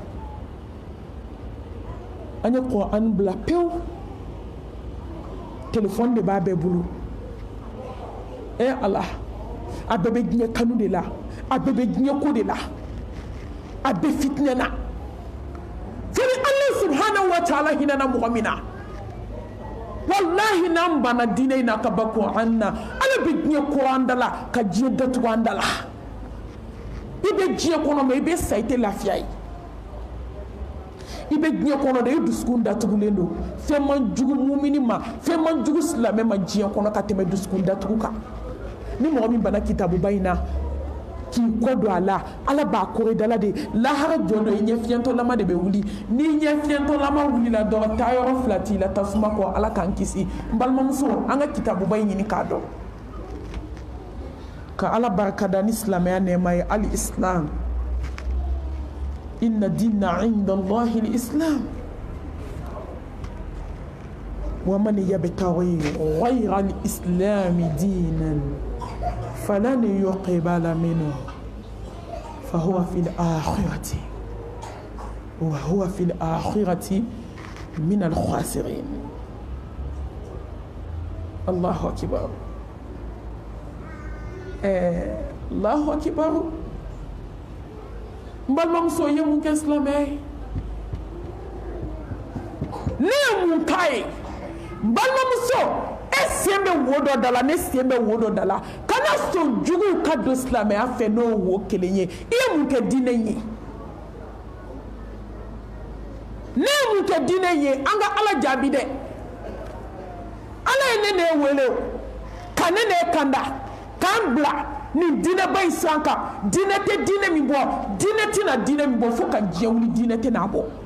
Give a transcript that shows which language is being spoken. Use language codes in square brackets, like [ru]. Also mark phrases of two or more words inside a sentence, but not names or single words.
[bm] an ye Qur'an bila pewu téléphone de b'a bɛɛ bolo ala a bɛɛ bɛ diɲɛ kanu de la a bɛɛ bɛ diɲɛ ko de la a bɛɛ fitinɛ na fini [ar] الله سبحانه وتعالى [bm] hinɛna mɔgɔ min na wallahi n'an banna diinɛ in na ka ba Qur'an na ala bɛ diɲɛ ko an da la ka diɲɛ datugu an da la i bɛ diɲɛ kɔnɔ mais i bɛ sa i tɛ lafiya ye i bɛ diɲɛ kɔnɔ de i dusukun datugulen don fɛn man jugu mumini ma fɛn man jugu silamɛ ma diɲɛ kɔnɔ ka tɛmɛ dusukun datugu kan ni mɔgɔ min banna kitabuba in na k'i kɔ don a la ala b'a kɔrɔ dala de lahara jɔn dɔ i ɲɛ fiɲɛtɔlama de bɛ wuli ni ɲɛ fiɲɛtɔlama wulila dɔrɔn taayɔrɔ fila t'i la tasuma kɔ ala k'an kisi n balimamuso an ka kitabuba in ɲini k'a dɔn ka ala barikada ni silamɛya nɛɛma ye ali [ar] إسلام إن الدين عند الله الإسلام ومن يبتغ غير الإسلام دينا فلن يقبل منه فهو في الآخرة وهو في الآخرة من الخاسرين. الله أكبر. الله أكبر. [bm] Mbalimamuso ye mun kɛ silamɛ ye ne ye mun k'a ye mbalimamuso e sen bɛ wo dɔ da la ne sen bɛ wo dɔ da la kana sɔn juguw ka don silamɛya fɛ n'o wo kelen ye i ye mun kɛ diinɛ in ye ne ye mun kɛ diinɛ in ye an ka ala jaabi dɛ ala ye ne wele ka ne kanda k'an bila nin diinɛba in siran kan diinɛ tɛ diinɛ min bɔ diinɛ tɛna diinɛ min bɔ fo ka diɲɛ wuli diinɛ tɛna bɔ